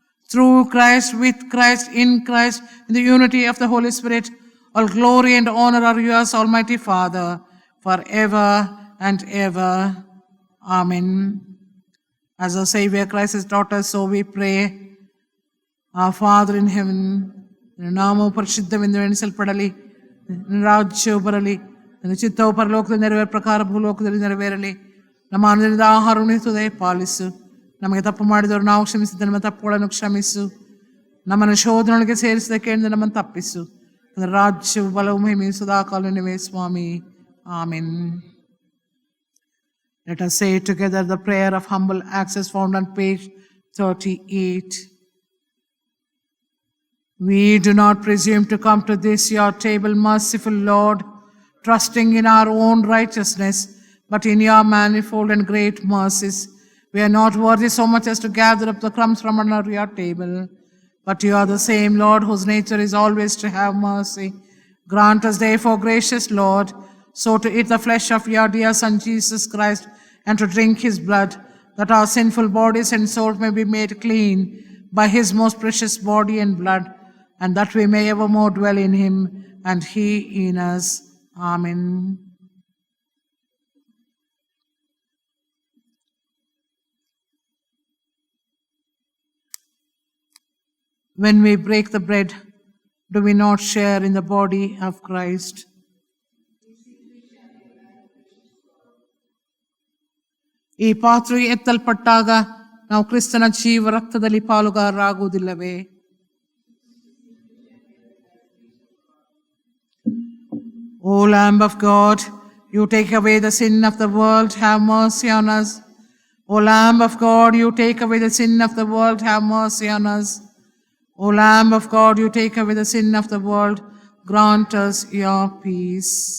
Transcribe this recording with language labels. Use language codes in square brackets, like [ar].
[en] Through Christ, with Christ, in Christ, in the unity of the Holy Spirit, all glory and honor are yours, Almighty Father, forever and ever. Amen. As our Savior Christ has taught us, so we pray. Our Father in heaven, [kn] ನಿನ್ನ ನಾಮವು ಪರಿಶುದ್ಧವೆಂದು ಎಣಿಸಲ್ಪಡಲಿ, ನಿನ್ನ ರಾಜ್ಯವು ಬರಲಿ, ನಿನ್ನ ಚಿತ್ತವು ಪರಲೋಕದಲ್ಲಿ ನೆರವೇರ ಪ್ರಕಾರ ಭೂಲೋಕದಲ್ಲಿ ನೆರವೇರಲಿ. ನಮ್ಮ ಅನುದಿನದ ಆಹಾರವನ್ನು ಪಾಲಿಸು. ನಮಗೆ ತಪ್ಪು ಮಾಡಿದವರು ನಾವು ಕ್ಷಮಿಸಿದ ನಮ್ಮ ತಪ್ಪುಗಳನ್ನು ಕ್ಷಮಿಸು. ನಮ್ಮನ್ನು ಶೋಧನೊಳಗೆ ಸೇರಿಸಿದಕ್ಕೆ ನಮ್ಮನ್ನು ತಪ್ಪಿಸು. ರಾಜ್ಯವು ಬಲವು ಮಹಿಮೆಯು ಸದಾಕಾಲ ನಿನಗೆ ಸ್ವಾಮಿ. Amen. [en] Let us say together the prayer of humble access found on page 38. We do not presume to come to this your table, merciful Lord, trusting in our own righteousness, but in your manifold and great mercies. We are not worthy so much as to gather up the crumbs from under your table, but you are the same Lord whose nature is always to have mercy. Grant us therefore, gracious Lord, so to eat the flesh of your dear Son Jesus Christ and to drink his blood, that our sinful bodies and souls may be made clean by his most precious body and blood, and that we may evermore dwell in him and he in us. Amen. When we break the bread, do we not share in the body of Christ? [kn] ಈ ಪಾತ್ರೆ ಎತ್ತಲ್ಪಟ್ಟಾಗ ನಾವು ಕ್ರಿಸ್ತನ ಜೀವ ರಕ್ತದಲ್ಲಿ ಪಾಲುಗಾರರಾಗುವುದಿಲ್ಲವೇ? [en] O Lamb of God, you take away the sin of the world, have mercy on us. O Lamb of God, you take away the sin of the world, have mercy on us. O Lamb of God, you take away the sin of the world, grant us your peace.